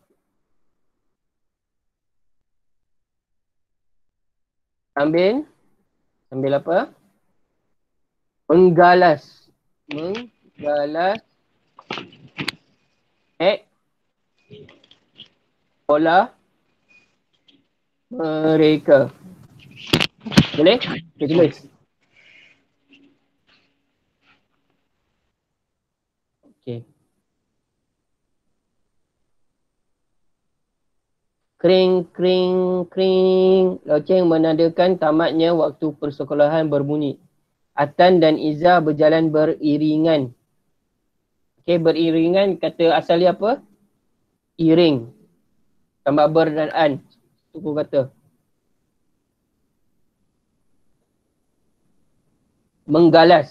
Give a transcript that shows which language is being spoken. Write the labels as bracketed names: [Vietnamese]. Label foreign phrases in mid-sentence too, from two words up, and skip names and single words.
[Malay] Sambil apa? Menggalas sekolah mereka. Boleh? Kita tulis. Okay. Kring, kring, kring. Loceng menandakan tamatnya waktu persekolahan berbunyi. Atan dan Iza berjalan beriringan. Okay, beriringan kata asal dia apa? Iring. Tambah ber dan an. Suku kata. Menggalas.